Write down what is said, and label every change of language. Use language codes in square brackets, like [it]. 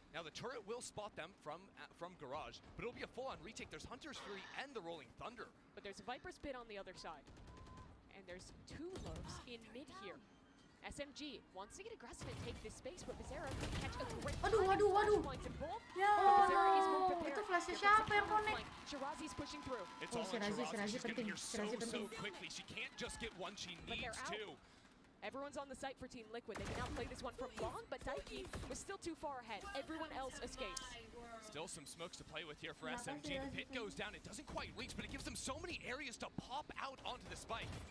[en] Now the turret will spot them from Garage, but it'll be a full-on retake. There's Hunter's Fury and the Rolling Thunder. But there's a Viper's Pit on the other side. And there's 2 lows in mid here. SMG wants to get aggressive and take this space, but Bizarra can catch a great [id] Waduh. Ya, itu flashnya siapa yang connect? [en] Shirazi's pushing through. It's all on Shirazi. She's getting here so quickly. She can't just get one, she needs 2. Everyone's on the site for Team Liquid. They can now play this one from long, but Daiki was still too far ahead. Everyone else escapes. Still some smokes to play with here for SMG. The pit goes down. It doesn't quite reach, but it gives them so many areas to pop out onto the spike.